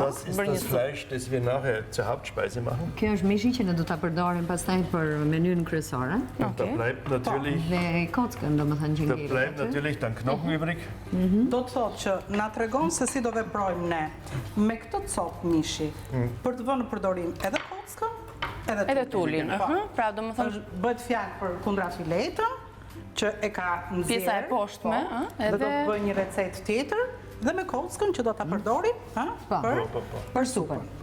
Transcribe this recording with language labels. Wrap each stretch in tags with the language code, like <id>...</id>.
<de>Das ist das Fleisch, das wir nachher zur Hauptspeise machen.</de> <sq>Kjo është mishi që ne do ta përdorim pastaj për menyn kryesore.</sq> <de>Da bleibt natürlich Da bleibt natürlich dann Knochen übrig.</de> <sq>Do të thotë që na tregon se si do veprojmë ne me këtë copë mishi për të vënë në përdorim edhe kockën edhe tulin. Pra do të thonë bëhet fjalë për kundra filetën që e ka nxjerrë pjesa e poshtme, dhe do të bëj një recetë tjetër dhe me kockën që do ta përdorim për supën.</sq>